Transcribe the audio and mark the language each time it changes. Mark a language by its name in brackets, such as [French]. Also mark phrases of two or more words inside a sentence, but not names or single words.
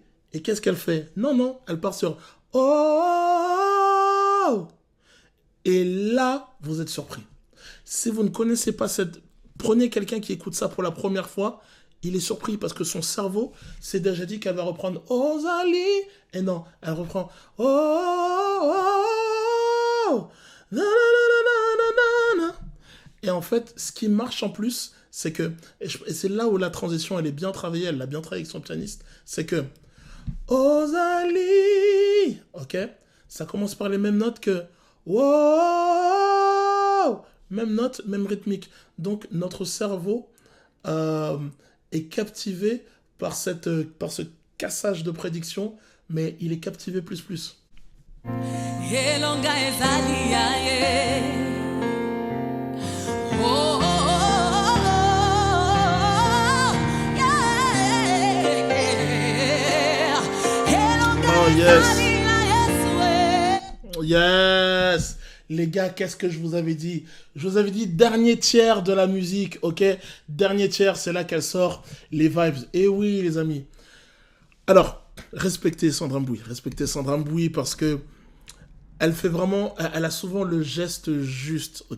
[French] Et qu'est-ce qu'elle fait? Non, elle part sur « Oh !» Et là, vous êtes surpris. Si vous ne connaissez pas cette... Prenez quelqu'un qui écoute ça pour la première fois, il est surpris parce que son cerveau s'est déjà dit qu'elle va reprendre Ozali. Et non, elle reprend Oh, oh, oh, na, na, na, na, na, na. Et en fait, ce qui marche en plus, c'est que, et c'est là où la transition, elle est bien travaillée, elle l'a bien travaillée avec son pianiste, c'est que Ozali, ok, ça commence par les mêmes notes que wow, même note, même rythmique. Donc notre cerveau est captivé par ce cassage de prédiction, mais il est captivé plus plus. [Lingala] Elonga ezali ya ye. Oh, oh, oh, yeah. Elonga [English] Oh, yes. [Lingala] ezali ya Yesu, [English] Yes! [French] Les gars, qu'est-ce que je vous avais dit? Je vous avais dit dernier tiers de la musique, ok? Dernier tiers, c'est là qu'elle sort les vibes. Et oui, les amis. Alors, respectez Sandra Mbouy parce que elle fait vraiment, elle a souvent le geste juste, ok?